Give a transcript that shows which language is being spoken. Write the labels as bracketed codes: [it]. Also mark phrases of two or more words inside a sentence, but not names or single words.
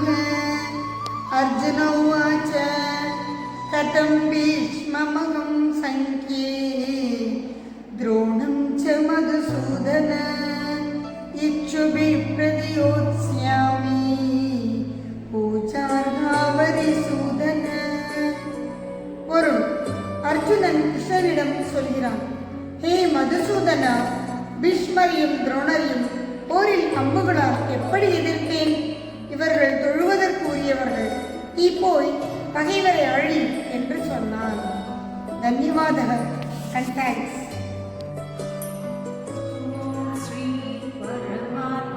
[sa] अर्जुन उवाच कथं भीष्ममहं संख्ये द्रोणं च मधुसूदन इच्छुभिः प्रतियोत्स्यामि पूजार्हावरिसूदन. [ta] பொருள்: அர்ஜுனன் கிருஷ்ணரிடம் சொல்கிறான், ஹே மதுசூதனா, பீஷ்மரையும் துரோணரையும் போரில் அம்புகளால் எப்படி எதிர்ப்பேன்? இவர்கள் தொழுவதற்குரியவர்கள். நீ போய் பகைவரை அழி என்று சொன்னான். [en] தன்யவாதகர் and thanks. [sa] ॐ श्री परमात्मने